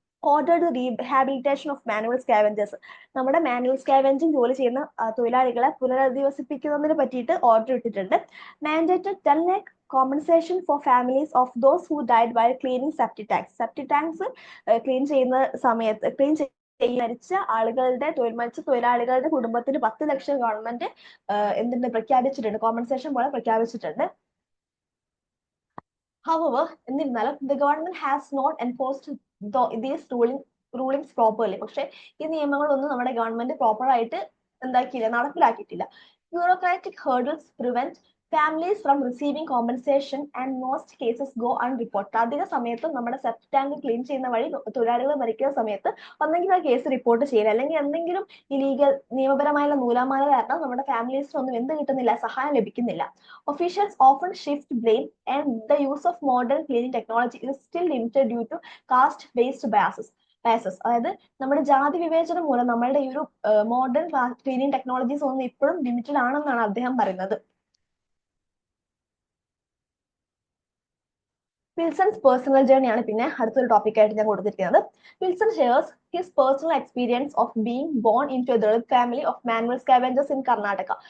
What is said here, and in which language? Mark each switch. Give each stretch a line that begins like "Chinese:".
English: ordered rehabilitation of manual scavengers,
Malayalam: നമ്മുടെ manual scavenging ജോലി ചെയ്യുന്ന തൊഴിലാളികളെ പുനരധിവസിപ്പിക്കുന്നതിനെ പറ്റിയിട്ട് ഓർഡർ ഇട്ടിട്ടുണ്ട്.
English: Mandated 10 lakh compensation for families of those who died while cleaning septic tanks.
Malayalam: Septic tanks clean ചെയ്യുന്ന സമയത്ത് മരിച്ച തൊഴിലാളികളുടെ കുടുംബത്തിന് 10 ലക്ഷം ഗവൺമെന്റ് പ്രഖ്യാപിച്ചിട്ടുണ്ട്, കോമ്പൻസേഷൻ പോലെ പ്രഖ്യാപിച്ചിട്ടുണ്ട്.
English: However, എന്നിരുന്നാലും the government has not enforced these rulings properly.
Malayalam: പക്ഷെ ഈ നിയമങ്ങളൊന്നും നമ്മുടെ ഗവൺമെന്റ് പ്രോപ്പർ ആയിട്ട് നടപ്പിലാക്കിയിട്ടില്ല.
English: Bureaucratic hurdles prevent families from receiving compensation and most cases go unreported.
Malayalam: അധിക സമയത്തും നമ്മുടെ സെപ്റ്റ് ടാങ്ക് ക്ലീൻ ചെയ്യുന്ന വഴി തൊഴിലാളികൾ മരിക്കുന്ന സമയത്ത് ഒന്നെങ്കിലും ആ കേസ് റിപ്പോർട്ട് ചെയ്യില്ല, അല്ലെങ്കിൽ എന്തെങ്കിലും ഇലീഗൽ നിയമപരമായുള്ള നൂലാമാല കാരണം നമ്മുടെ ഫാമിലീസിനൊന്നും എന്ത് കിട്ടുന്നില്ല, സഹായം ലഭിക്കുന്നില്ല.
English: Officials often shift blame and the use of modern cleaning technology is still limited due to caste-based biases.
Malayalam: അതായത് നമ്മുടെ ജാതി വിവേചനം മൂലം നമ്മളുടെ ഈ ഒരു മോഡേൺ ക്ലീനിങ് ടെക്നോളജീസ് ഒന്നും ഇപ്പോഴും ലിമിറ്റഡ് ആണെന്നാണ് അദ്ദേഹം പറയുന്നത്. വിൽസൺസ് പേഴ്സണൽ ജേർണി ആണ് പിന്നെ അടുത്തൊരു ടോപ്പിക് ആയിട്ട് ഞാൻ കൊടുത്തിരിക്കുന്നത്.
English: Wilson shares his personal experience of being born into a Dalit family of manual scavengers in Karnataka.